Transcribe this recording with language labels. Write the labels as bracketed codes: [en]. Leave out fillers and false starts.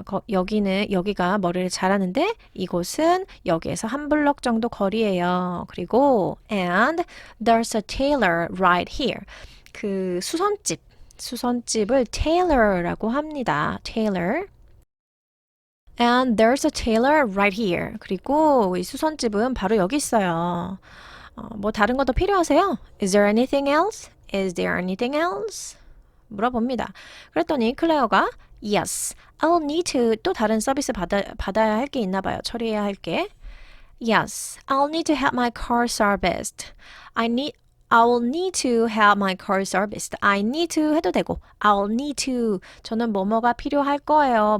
[ko] 여기가 머리를 잘하는데 이곳은 여기에서 한 블럭 정도 거리예요. [en] 그리고 and there's a tailor right here. [ko] 그 수선집을 tailor라고 합니다. [en] tailor. And there's a tailor right here. [ko] 그리고 이 수선집은 바로 여기 있어요. 뭐 다른 거 더 필요하세요? [en] Is there anything else? Is there anything else? [ko] 물어봅니다. 그랬더니 클레어가 [en] Yes, I'll need to [ko] 또 다른 서비스 받아야 할 게 있나 봐요. 처리해야 할 게. [en] Yes, I'll need to have my car serviced. I will need to have my car serviced. I need to [ko] 해도 되고 [en] I'll need to [ko] 저는 뭐뭐가 필요할 거예요.